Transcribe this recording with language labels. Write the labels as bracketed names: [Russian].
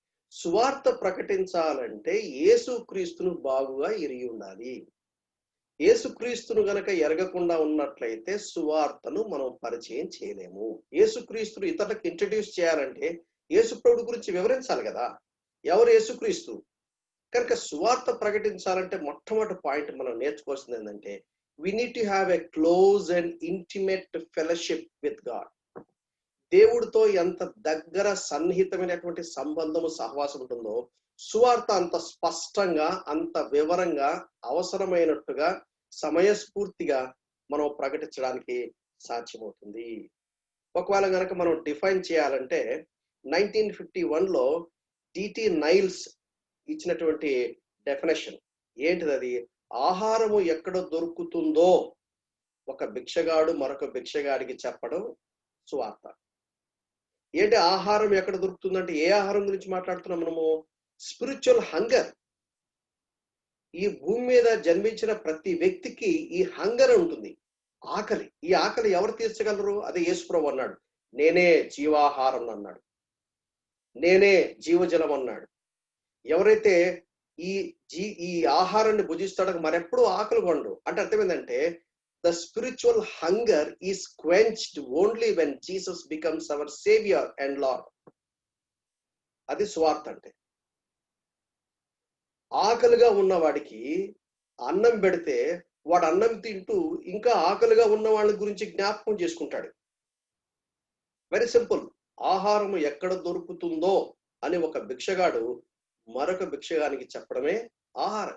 [Telugu] సువార్త ప్రకటించాలంటే యేసుక్రీస్తును బాగుగా ఎరిగి ఉండాలి. యేసుక్రీస్తును గనక ఎరగకుండా ఉన్నట్లయితే సువార్తను మనం పరిచయం చేయలేము. యేసుక్రీస్తును ఇతరులకు ఇంట్రడ్యూస్ చేయాలంటే యేసుప్రభుడి గురించి వివరించాలి కదా. ఎవరు యేసుక్రీస్తు? కనుక సువార్త ప్రకటించాలంటే మొట్టమొదటి పాయింట్ మనం నేర్చుకోవాల్సింది ఏంటంటే, [English] we need to have a close and intimate fellowship with God. [Telugu] దేవుడితో ఎంత దగ్గర సన్నిహితమైనటువంటి సంబంధము, సహవాసం ఉంటుందో సువార్త అంత స్పష్టంగా, అంత వివరంగా, అవసరమైనట్టుగా, సమయస్ఫూర్తిగా మనం ప్రకటించడానికి సాధ్యమవుతుంది. ఒకవేళ కనుక మనం డిఫైన్ చేయాలంటే 1951లో డిటి నైల్స్ ఇచ్చినటువంటి డెఫినేషన్ ఏంటిది? అది ఆహారము ఎక్కడ దొరుకుతుందో ఒక భిక్షగాడు మరొక భిక్షగాడికి చెప్పడం సువార్త. ఏంటి ఆహారం ఎక్కడ దొరుకుతుందంటే ఏ ఆహారం గురించి మాట్లాడుతున్నాం మనము? Spiritual hunger. ఈ భూమి మీద జన్మించిన ప్రతి వ్యక్తికి ఈ హంగర్ ఉంటుంది, ఆకలి. ఈ ఆకలి ఎవరు తీర్చగలరు? అదే యేసుప్రభు అన్నాడు, నేనే జీవాహారం అన్నాడు, నేనే జీవజలం అన్నాడు. ఎవరైతే ఈ ఆహారాన్ని భుజిస్తాడో మరెప్పుడు ఆకలి కొండు. అంటే అర్థం ఏంటంటే, [English] the spiritual hunger is quenched only when Jesus becomes our savior and Lord. [Telugu] అది సువార్త అంటే. ఆకలిగా ఉన్నవాడికి అన్నం పెడితే వాడు అన్నం తింటూ ఇంకా ఆకలిగా ఉన్న వాళ్ళ గురించి జ్ఞాపకం చేసుకుంటాడు. Very simple. ఆహారము ఎక్కడ దొరుకుతుందో అని ఒక భిక్షగాడు మరొక భిక్షగానికి చెప్పడమే ఆహారం.